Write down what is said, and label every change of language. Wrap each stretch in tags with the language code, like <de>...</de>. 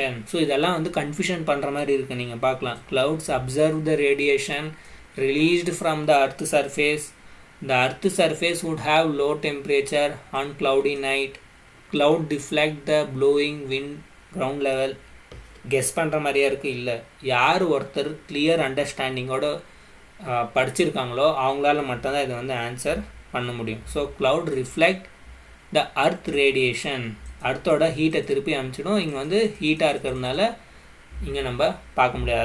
<ta>So இதெல்லாம் வந்து confusion பண்ணுற மாதிரி இருக்குது, நீங்கள் பார்க்கலாம்.</ta> <en>clouds observe the radiation released from the earth surface. The earth surface would have low temperature on cloudy night. Cloud deflect the blowing wind ground level.</en> <ta>Guess பண்ணுற மாதிரியா இருக்குது. இல்லை, யார் ஒருத்தர் கிளியர் அண்டர்ஸ்டாண்டிங்கோடு படிச்சிருக்காங்களோ அவங்களால மட்டும்தான் இதை வந்து ஆன்சர் பண்ண முடியும். ஸோ க்ளவுட் ரிஃப்ளெக்ட் த அர்த் ரேடியேஷன், அர்த்தோட ஹீட்டை திருப்பி அனுப்பிச்சிடும். இங்கே வந்து ஹீட்டாக இருக்கிறதுனால இங்கே நம்ம பார்க்க முடியாது.</ta>